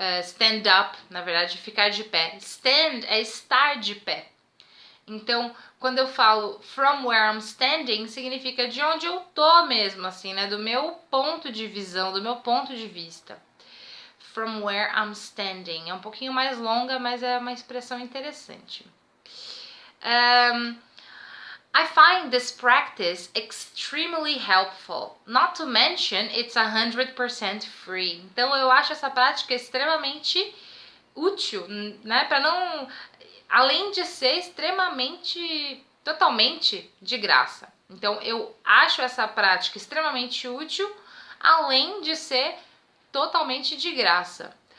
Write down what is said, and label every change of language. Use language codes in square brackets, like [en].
[pt] Stand up, na verdade, ficar de pé. Stand é estar de pé. Então, quando eu falo [en] from where I'm standing, [pt] significa de onde eu tô mesmo, assim, né? Do meu ponto de visão, do meu ponto de vista. [en] From where I'm standing. [pt] É um pouquinho mais longa, mas é uma expressão interessante. [en] I find this practice extremely helpful. Not to mention, it's 100% free. [pt] Então, eu acho essa prática extremamente útil, né? Para não... Além de ser extremamente, totalmente de graça. Então, eu acho essa prática extremamente útil, além de ser totalmente de graça.